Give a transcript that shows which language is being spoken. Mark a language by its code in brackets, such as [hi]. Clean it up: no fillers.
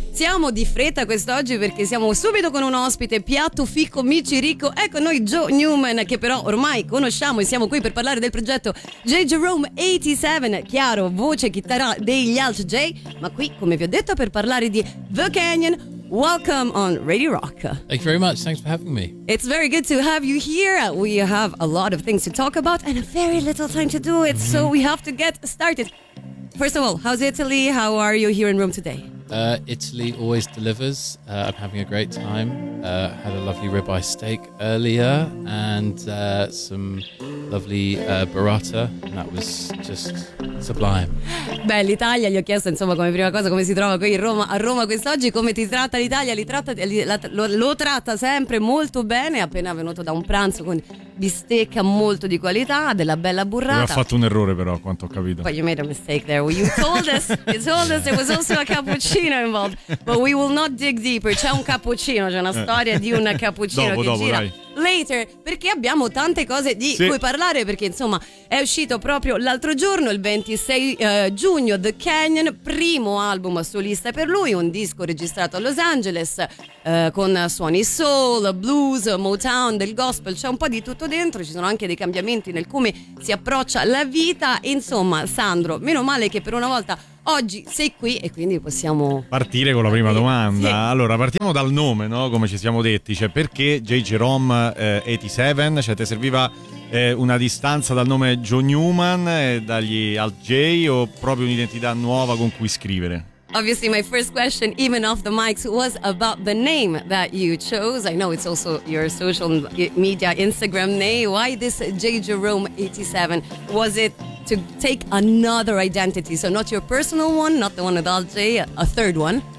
[it] Siamo di fretta quest'oggi perché siamo subito con un ospite piatto, ficco, mici, ricco. Ecco noi Joe Newman, che però ormai conosciamo, e siamo qui per parlare del progetto J. Jerome 87, chiaro, voce, chitarra degli Alt J, ma qui, come vi ho detto, per parlare di The Canyon. [en] Welcome on Radio Rock. Thank you very much. Thanks for having me. It's very good to have you here. We have a lot of things to talk about and a very little time to do it, so we have to get started. First of all, how's Italy? How are you here in Rome today? Italy always delivers. I'm having a great time. Had a lovely ribeye steak earlier and some lovely burrata, and that was just sublime. [it] Beh, l'Italia, gli ho chiesto insomma come prima cosa come si trova qui in Roma, a Roma quest'oggi, come ti tratta l'Italia. Lo tratta sempre molto bene. Appena venuto da un pranzo con bistecca molto di qualità, della bella burrata. Ha fatto un errore però, quanto ho capito. [en] But you made a mistake there. You told us there was also a cappuccino involved, but we will not dig deeper. [it] C'è un cappuccino, c'è una storia di un cappuccino dopo, che dopo, gira. Dai. Later, perché abbiamo tante cose di cui parlare, perché insomma è uscito proprio l'altro giorno, il 26 giugno, The Canyon, primo album solista per lui, un disco registrato a Los Angeles con suoni soul, blues, Motown, del gospel, c'è un po' di tutto dentro, ci sono anche dei cambiamenti nel come si approccia la vita. Insomma, Sandro, meno male che per una volta oggi sei qui e quindi possiamo partire con la prima domanda. Sì. Allora, partiamo dal nome, no? Come ci siamo detti, cioè perché J. Jerome 87? Cioè, ti serviva una distanza dal nome Joe Newman e dagli Alt J, o proprio un'identità nuova con cui scrivere? [en] Obviously my first question, even off the mics, was about the name that you chose. I know it's also your social media Instagram name. Why this J. Jerome 87? Was it to take another identity? So not your personal one, not the one with Alt J, a third one?